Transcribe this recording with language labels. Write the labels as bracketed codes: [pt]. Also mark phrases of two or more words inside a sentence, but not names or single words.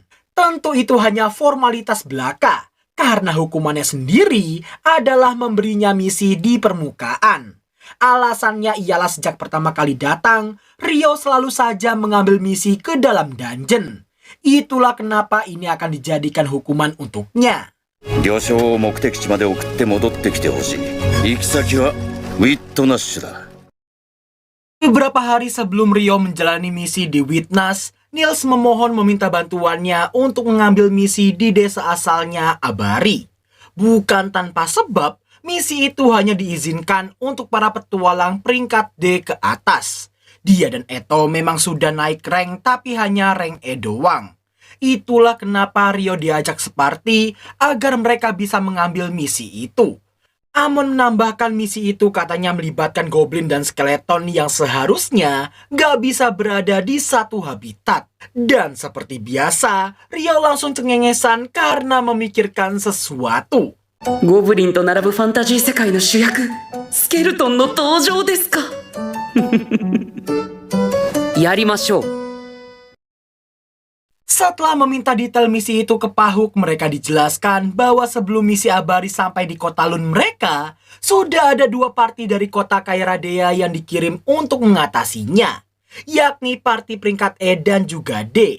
[id] Tentu itu hanya formalitas belaka, karena hukumannya sendiri adalah memberinya misi di permukaan. Alasannya ialah sejak pertama kali datang, Rio selalu saja mengambil misi ke dalam dungeon. Itulah kenapa ini akan dijadikan hukuman untuknya. [ja] 了承を目的地まで送って戻ってきてほしい。行き先はウィットナッシュだ。 [id] Beberapa hari sebelum Rio menjalani misi di Witness, Niels memohon meminta bantuannya untuk mengambil misi di desa asalnya Abari. Bukan tanpa sebab, misi itu hanya diizinkan untuk para petualang peringkat D ke atas. Dia dan Eto memang sudah naik rank tapi hanya rank E doang. Itulah kenapa Rio diajak separti agar mereka bisa mengambil misi itu. Amon menambahkan misi itu katanya melibatkan goblin dan skeleton yang seharusnya gak bisa berada di satu habitat. Dan seperti biasa, Rio langsung cengengesan karena memikirkan sesuatu. [ja] ゴブリンと並ぶファンタジー世界の主役スケルトンの登場ですかやりましょう [id] Setelah meminta detail misi itu ke Pahuk, mereka dijelaskan bahwa sebelum misi Abari sampai di kota Lun mereka, sudah ada 2 parti dari kota Kairadea yang dikirim untuk mengatasinya, yakni parti peringkat E dan juga D.